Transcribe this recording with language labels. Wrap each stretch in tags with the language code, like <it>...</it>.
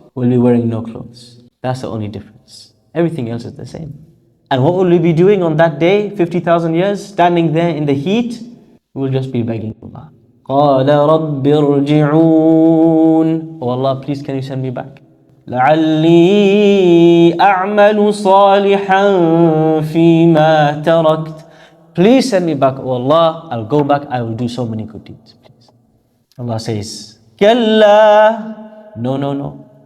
<en>We'll be wearing no clothes. That's the only difference. Everything else is the same. And what will we be doing on that day, 50,000 years, standing there in the heat? We'll just be begging Allah.</en> <ar>قَالَ رَبِّ ارْجِعُونَ.</ar> <en>Oh Allah, please can you send me back?</en> <ar>لعلي أعمل صالحا فيما تركت.</ar> <en>Please send me back, oh Allah, I'll go back, I will do so many good deeds, please. Allah says,</en> <ar>كلا,</ar> <en>no, no, no.</en>